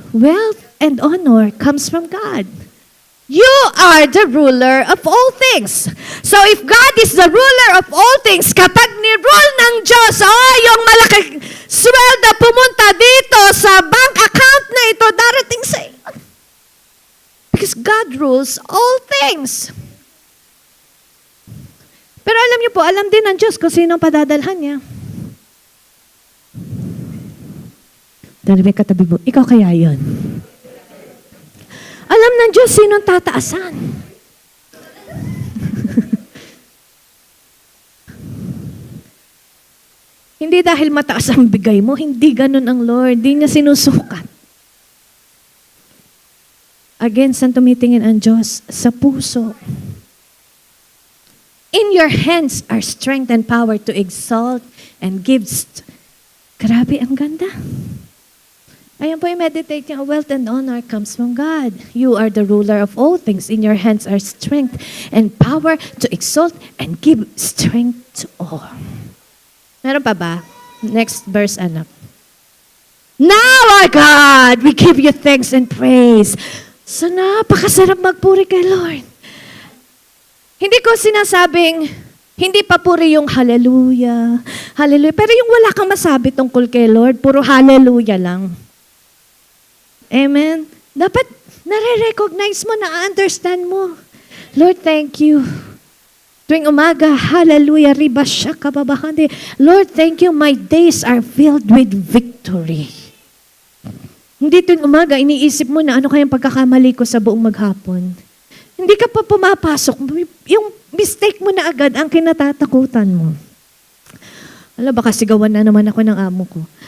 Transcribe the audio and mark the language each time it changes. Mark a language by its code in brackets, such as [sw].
[en] Wealth and honor comes from God. You are the ruler of all things. So if God is the ruler of all things, [tl] kapag ni-rule ng Diyos, yung malaking sweldo pumunta dito sa bank account na ito, darating sa iyo. [en] Because God rules all things. [tl] Pero alam niyo po, alam din ng Diyos kung sino ang padadalhan niya. Dahil may katabi mo, ikaw kaya yun? Alam ng Diyos sinong tataasan. Hindi dahil mataas ang bigay mo, hindi ganun ang Lord. Hindi niya sinusukat. Again, saan tumitingin ang Diyos? Sa puso. [en] In your hands are strength and power to exalt and give. [tl] Grabe, ang ganda. Ayan po, i-meditate niya, [en] wealth and honor comes from God. You are the ruler of all things. In your hands are strength and power to exalt and give strength to all. [tl] Meron pa ba? [en] Next verse, anak. Now, our God, we give you thanks and praise. [tl] So, napakasarap magpuri kay Lord. Hindi ko sinasabing, hindi pa puri yung hallelujah, hallelujah. Pero yung wala kang masabi tungkol kay Lord, puro hallelujah lang. Amen? Dapat nare-recognize mo, na-understand mo. [en] Lord, thank you. [tl] Tuwing umaga, hallelujah, riba siya kababahandi. [en] Lord, thank you, my days are filled with victory. [tl] Hindi tuwing umaga, iniisip mo na ano kayang pagkakamali ko sa buong maghapon. Hindi ka pa pumapasok. Yung mistake mo na agad ang kinatatakutan mo. Alam, baka sigawan na naman ako ng amo ko.